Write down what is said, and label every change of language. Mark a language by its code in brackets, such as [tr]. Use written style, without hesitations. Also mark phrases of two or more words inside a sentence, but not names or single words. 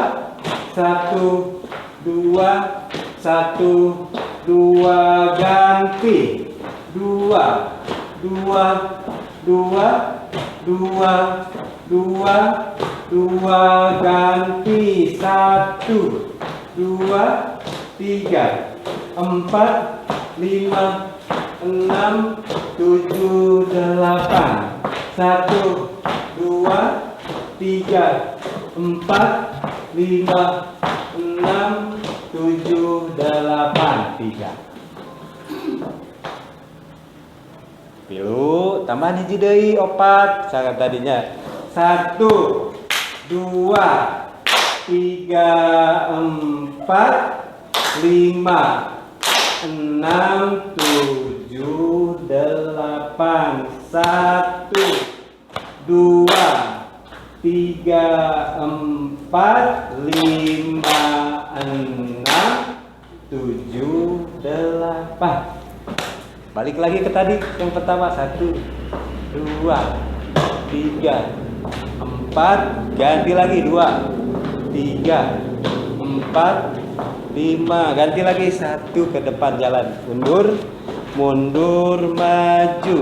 [id] Satu, dua. Satu, dua. Ganti. Dua, dua, dua, dua, dua, dua. Ganti. Satu, dua, tiga, empat, lima, enam, tujuh, delapan. Satu, dua, tiga, empat, lima, enam, tujuh, delapan. Tiga. [su] Pilu, tambahan hiji deui opat. [id] Sangat tadinya. Satu, dua, tiga, empat, lima, enam, tujuh, delapan. Satu, dua, tiga, empat, lima, enam, tujuh, delapan. Balik lagi ke tadi yang pertama. Satu, dua, tiga, empat. Ganti lagi. Dua, tiga, empat, lima. Ganti lagi. Satu ke depan jalan. Mundur, mundur, maju.